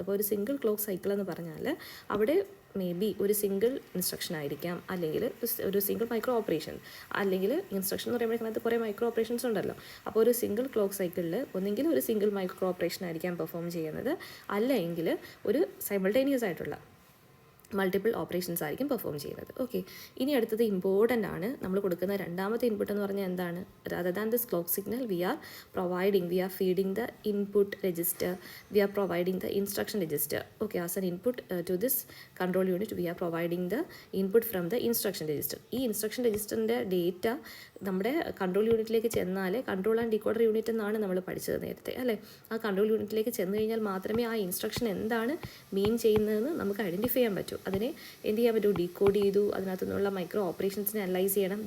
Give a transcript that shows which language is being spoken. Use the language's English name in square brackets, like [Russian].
[Malayalam] അപ്പോൾ ഒരു single clock cycle എന്ന് പറഞ്ഞാൽ അവിടെ മേ ബി ഒരു സിംഗിൾ ഇൻസ്ട്രക്ഷൻ ആയിരിക്കാം, അല്ലെങ്കിൽ ഒരു സിംഗിൾ മൈക്രോ ഓപ്പറേഷൻ, അല്ലെങ്കിൽ ഇൻസ്ട്രക്ഷൻ എന്ന് പറയുമ്പോൾ അതിനകത്ത് കുറേ മൈക്രോ ഓപ്പറേഷൻസ് ഉണ്ടല്ലോ. അപ്പോൾ ഒരു സിംഗിൾ ക്ലോക്ക് സൈക്കിളിൽ ഒന്നെങ്കിൽ ഒരു സിംഗിൾ മൈക്രോ ഓപ്പറേഷൻ ആയിരിക്കാം പെർഫോം ചെയ്യുന്നത്, അല്ലെങ്കിൽ ഒരു സൈമൾട്ടേനിയസ് ആയിട്ടുള്ള മൾട്ടിപ്പിൾ ഓപ്പറേഷൻസ് ആയിരിക്കും പെർഫോം ചെയ്യുന്നത്. ഓക്കെ, ഇനി അടുത്തത് ഇമ്പോർട്ടൻ്റ് ആണ്. നമ്മൾ കൊടുക്കുന്ന രണ്ടാമത്തെ ഇൻപുട്ട് എന്ന് പറഞ്ഞാൽ എന്താണ്? [English] rather than this clock signal we are feeding the input register, we are providing the instruction register. Okay, as an input to this control unit we are providing the input from the instruction register. [Malayalam] ഈ instruction രജിസ്റ്ററിൻ്റെ data നമ്മുടെ control യൂണിറ്റിലേക്ക് ചെന്നാൽ, control and decoder unit എന്നാണ് നമ്മൾ പഠിച്ചത് നേരത്തെ അല്ലേ? ആ കൺട്രോൾ യൂണിറ്റിലേക്ക് ചെന്ന് കഴിഞ്ഞാൽ മാത്രമേ ആ ഇൻസ്ട്രക്ഷൻ എന്താണ് മീൻ ചെയ്യുന്നതെന്ന് നമുക്ക് ഐഡൻറ്റിഫൈ ചെയ്യാൻ പറ്റൂ. അതിനെ എന്ത് ചെയ്യാൻ പറ്റും? ഡീകോഡ് ചെയ്തു, അതിനകത്തു നിന്നുള്ള മൈക്രോ ഓപ്പറേഷൻസിനെ അനലൈസ് ചെയ്യണം.